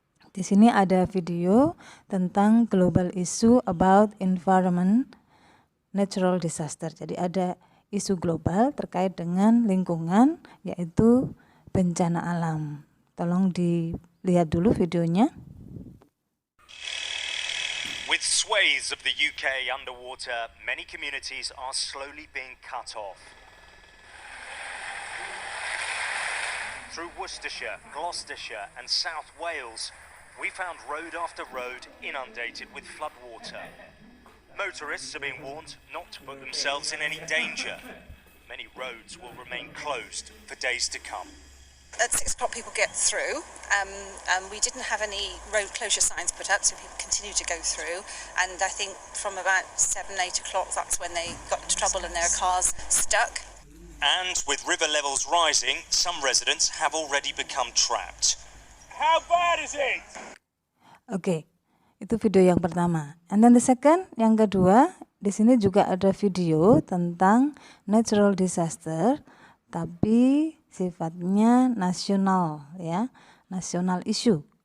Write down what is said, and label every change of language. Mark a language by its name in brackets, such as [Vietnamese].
[Indonesian] Di sini ada video tentang [English] global issue about environment natural disaster. [Indonesian] Jadi ada isu global terkait dengan lingkungan, yaitu bencana alam. Tolong dilihat dulu videonya. [English] With swathes of the UK underwater, many communities are slowly being cut off. Through Worcestershire, Gloucestershire and South Wales, we found road after road inundated with floodwater. Motorists are being warned not to put themselves in any danger. Many roads will remain closed for days to come. At 6 o'clock people get through. We didn't have any road closure signs put up, so people continue to go through. And I think from about 7, 8 o'clock, that's when they got into trouble and their cars stuck. And with river levels rising, some residents have already become trapped. How bad is it? [Indonesian] Oke, itu video yang pertama. [English] And then the second, [Indonesian] yang kedua, di sini juga ada video tentang natural disaster, tapi sifatnya nasional, ya, nasional issue.